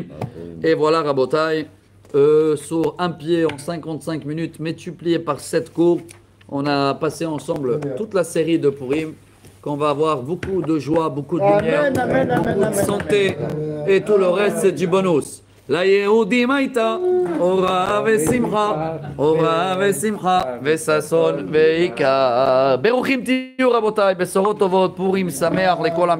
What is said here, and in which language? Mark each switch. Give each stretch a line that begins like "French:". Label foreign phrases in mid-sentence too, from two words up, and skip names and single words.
French: Et voilà, Rabotai, sur un pied en 55 minutes, multiplié par 7 cours, on a passé ensemble toute la série de Purim, qu'on va avoir beaucoup de joie, beaucoup de lumière, beaucoup de santé, et tout le reste, c'est du bonus.
Hebrew: ליהודים הייתה אורה ושמחה, אורה ושמחה, וששון ועיקר. ברוכים תהיו רבותיי, בשורות טובות, פורים שמח לכל עם